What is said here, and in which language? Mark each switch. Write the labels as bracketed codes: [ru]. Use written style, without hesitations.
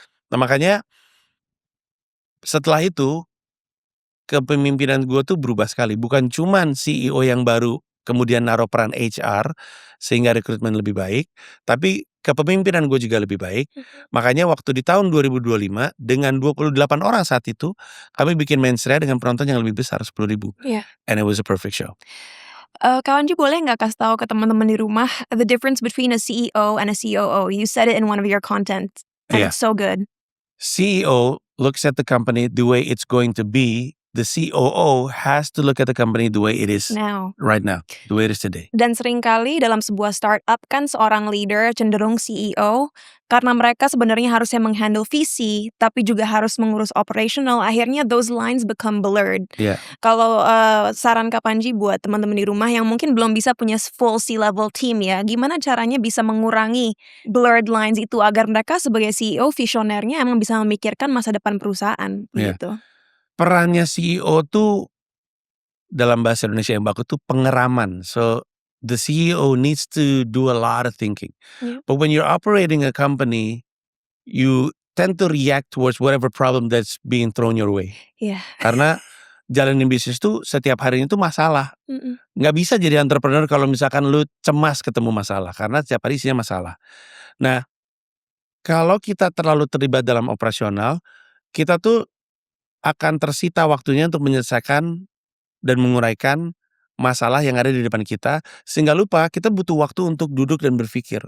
[id] Nah, makanya setelah itu kepemimpinan gue tuh berubah sekali. Bukan cuman CEO yang baru kemudian naruh peran HR sehingga rekrutmen lebih baik, tapi kepemimpinan gue juga lebih baik. Mhm. Makanya waktu di tahun 2025 dengan 28 orang saat itu, kami bikin Mensrea dengan penonton yang lebih besar 10.000 Iya. [en] and it was a perfect show. [id] Kak Wanji boleh nggak kasih tahu ke teman-teman di rumah [en] the difference between a CEO and a COO? You said it in one of your content and [id] Iya. [en] it's so good. CEO looks at the company the way it's going to be. The COO has to look at the company the way it is Now. right now, the way it is today. [id] Dan seringkali dalam sebuah startup kan seorang leader cenderung CEO karena mereka sebenarnya harusnya menghandle visi tapi juga harus mengurus operational. Akhirnya [en] those lines become blurred. [id] Iya. Kalau saran Kak Panji buat teman-teman di rumah yang mungkin belum bisa punya full C-level team ya, gimana caranya bisa mengurangi blurred lines itu agar mereka sebagai CEO visionernya emang bisa memikirkan masa depan perusahaan Iya. gitu. Perannya CEO tuh dalam bahasa Indonesia yang baku tuh pengeraman. [en] So the CEO needs to do a lot of thinking. Yeah. But when you're operating a company, you tend to react towards whatever problem that's being thrown your way. [id] Iya. Karena jalanin bisnis tuh setiap harinya tuh masalah. Mhm. Nggak bisa jadi entrepreneur kalau misalkan lu cemas ketemu masalah, karena setiap hari isinya masalah. Nah, kalau kita terlalu terlibat dalam operasional, kita tuh akan tersita waktunya untuk menyelesaikan dan menguraikan masalah yang ada di depan kita, sehingga lupa kita butuh waktu untuk duduk dan berpikir.